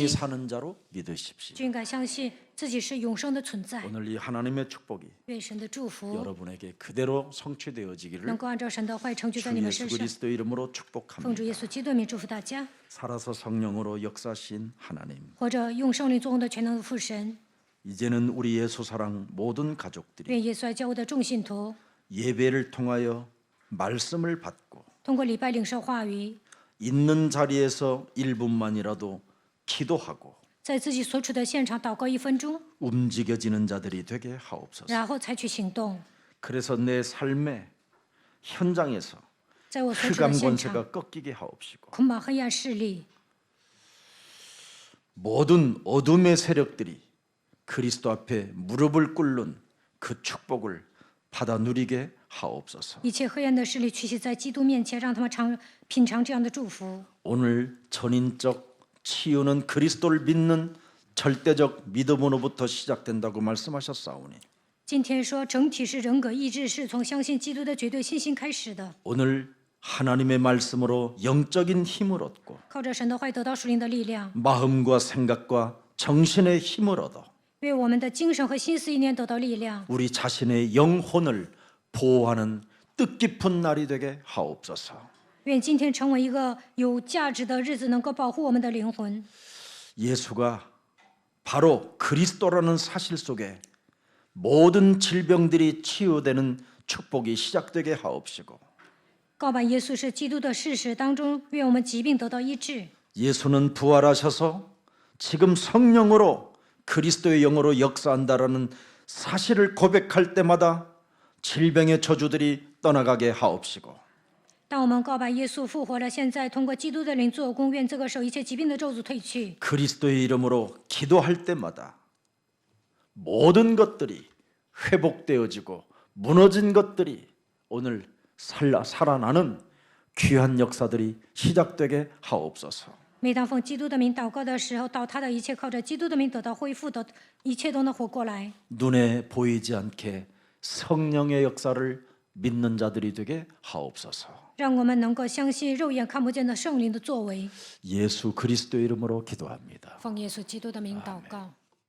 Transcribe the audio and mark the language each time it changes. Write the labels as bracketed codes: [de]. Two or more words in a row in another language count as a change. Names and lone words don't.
[zh] 吸， [ko] 사는 자로 믿으십시오. [zh] 就应该相信自己是永生的存在。 [ko] 오늘 이 하나님의 축복이 [zh] 愿神的祝福 [ko] 여러분에게 그대로 [zh] 能 [ko] 성취되어지기를 [zh] 够按照神的话语成就在 [ko] 주 [zh] 你们 [ko] 예수 [zh] 身上。 [ko] 그리스도 이름으로 [zh] 奉主 [ko] 축복합니다. [zh] 耶稣基督的名祝福大家， [ko] 살아서 성령으로 역사하신 하나님, [zh] 或者用圣灵作工的全能的父神。 [ko] 이제는 우리 예수 사랑 모든 가족들이 [zh] 愿耶稣爱教会的众信徒 [ko] 예배를 통하여 말씀을 받고 [zh] 通过礼拜领受话语， [ko] 있는 자리에서 1분만이라도 기도하고 [zh] 在自己所处的现场祷告1分钟， [ko] 움직여지는 자들이 되게 하옵소서. [zh] 然后采取行动。 [ko] 그래서 내 삶의 현장에서 [zh] 在我所处的 [ko] 흑암 [zh] 现场， [ko] 권세가 꺾이게 하옵시고 [zh] 捆绑黑暗势力， [ko] 모든 어둠의 세력들이 그리스도 앞에 무릎을 꿇는 그 축복을 받아 누리게 하옵소서. [zh] 一切黑暗的势力屈膝在基督面前，让他们品尝这样的祝福。 [ko] 오늘 전인적 치유는 그리스도를 믿는 절대적 믿음으로부터 시작된다고 말씀하셨사오니 [zh] 今天说整体是人格意志，是从相信基督的绝对信心开始的。 [ko] 오늘 하나님의 말씀으로 영적인 힘을 얻고 [zh] 靠着神的话语得到属灵的力量， [ko] 마음과 생각과 정신의 힘을 얻어 [zh] 为我们的精神和心思意念得到力量， [ko] 우리 자신의 영혼을 보호하는 뜻깊은 날이 되게 하옵소서. [zh] 愿今天成为一个有价值的日子，能够保护我们的灵魂。 [ko] 예수가 바로 그리스도라는 사실 속에 모든 질병들이 치유되는 축복이 시작되게 하옵시고 [zh] 告白耶稣是基督的事实当中，愿我们疾病得到医治。 [ko] 예수는 부활하셔서 지금 성령으로 그리스도의 영으로 역사한다라는 사실을 고백할 때마다 질병의 저주들이 떠나가게 하옵시고 [zh] 当我们告白耶稣复活了，现在通过基督的灵做工，愿这个时候一切疾病的咒诅退去。 [ko] 그리스도의 이름으로 기도할 때마다 모든 것들이 회복되어지고 무너진 것들이 오늘 살아나는 귀한 역사들이 시작되게 하옵소서. [zh] 每当奉基督的名祷告的时候，倒塌的一切靠着基督的名得到恢复的，一切都能活过来。 [ko] 눈에 보이지 않게 성령의 역사를 믿는 자들이 되게 하옵소서. [zh] 让我们能够相信肉眼看不见的圣灵的作为。 [ko] 예수 그리스도 이름으로 기도합니다. [zh] 奉耶稣基督的名祷告。